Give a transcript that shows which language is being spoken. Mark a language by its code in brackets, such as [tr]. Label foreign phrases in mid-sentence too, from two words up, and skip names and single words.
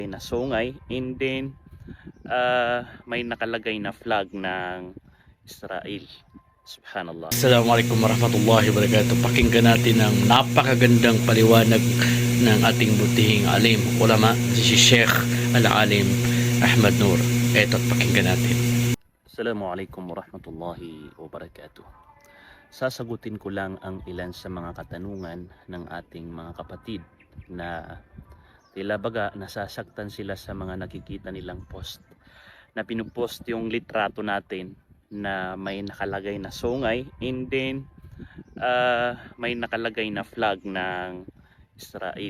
[tl] na sungay, [en] and then [tl] may nakalagay na flag ng Israel. Subhanallah. [ar] السلام عليكم ورحمة الله وبركاته. [tl] Pakinggan natin ang napakagandang paliwanag ng ating butihing alim, ulama, si Sheikh Al-Alim Ahmad Nur. Eto't pakinggan natin. [ar] السلام عليكم ورحمة الله وبركاته. [tl] Sasagutin ko lang ang ilan sa mga katanungan ng ating mga kapatid na tila baga nasasaktan sila sa mga nakikita nilang post na pinupost yung litrato natin na may nakalagay na sungay, [en] and then [tl] may nakalagay na flag ng Israel.